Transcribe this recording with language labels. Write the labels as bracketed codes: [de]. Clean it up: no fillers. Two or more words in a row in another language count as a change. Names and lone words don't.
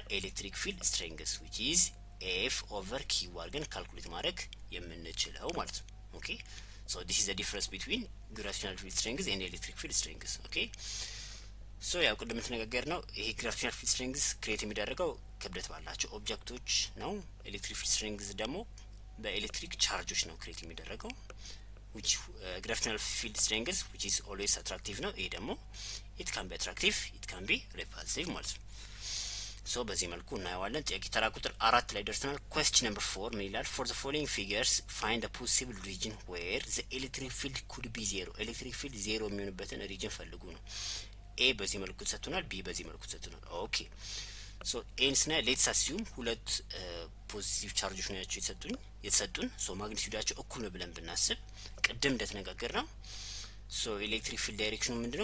[en] electric field strength which is F over Q [am] አድርገን ካልኩሌት ማድረግ የምንችለው ማለት ነው። [en] Okay so this is the difference between gravitational field strength and electric field strength. Okay [am] ሶ ያው ቅድም ተነጋገር ነው ይሄ [en] gravitational field strength [am] ክሬት የሚደረገው ክብደት ባላቸው ኦብጀክቶች ነው። [en] electric field strength [am] ደግሞ በኤሌክትሪክ ቻርጆች ነው ክሬት የሚደረገው [en] which gravitational field strength which is always attractive [am] ነው። ይሄ ደግሞ [en] it can be attractive it can be repulsive [am] ማለት ነው። ሶ በዚህ መልኩ እናየዋለን። ጥያቄ ተራ ቁጥር 4 ላይ ደርሰናል። [en] question number 4 [am] ምን ይላል? [en] for the following figures find the possible region where the electric field could be zero electric field zero [am] የሚሆንበትን ሪጅን ፈልጉ ነው። ኤ በዚህ መልኩ ተሰጥቶናል፣ ቢ በዚህ መልኩ ተሰጥቶናል። [en] okay so ans [am] ና [en] let's assume [am] ሁለት ፖዚቲቭ ቻርጆች ናቸው የተሰጡን ሶ ማግኒቲዩዳቸው እኩል ነው ብለን ብናስብ ቅድም እንደተነጋገር ነው ሶ [en] electric field [am] ዳይሬክሽኑ ምንድነው?